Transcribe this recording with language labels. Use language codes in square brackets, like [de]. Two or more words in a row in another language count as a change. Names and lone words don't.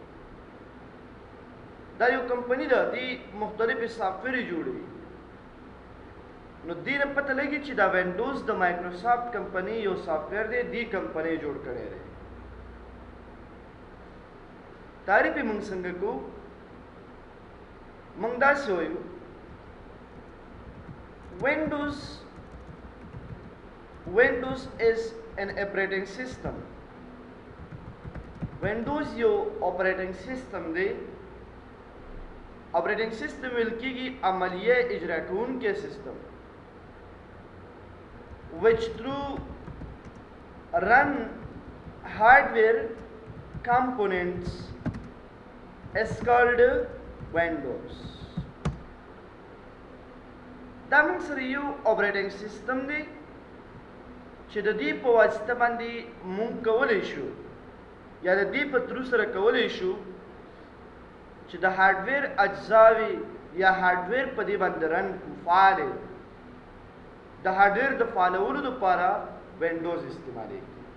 [ps] دا یو کمپنی ده، دی مختلفې سافټویرې جوړوي. نو دې نه پته لګي چې دا وینډوز د مایکروسافټ کمپنی یو سافټویر دی، دی کمپنی جوړ کړی دی. تعریف یې موږ څنګه کوو؟ موږ داسې وایو [en] Windows is an operating system. [ps] Windows یو [en] operating system [ps] دی. [en] operating system [ps] ویل کېږي عملیه اجرا کوونکی سیستم [en] which through run hardware components is called Windows. [ps] دا موږ سره یو [en] operating system [ps] دی چې د دې په واسطه باندې موږ کولی شو یا د دې په ترو سره کولی شو چې د هارډویر اجزاوې یا هارډویر په دې باندې رن فعال د هارډویر د فعالولو لپاره وینډوز استعمالیږي.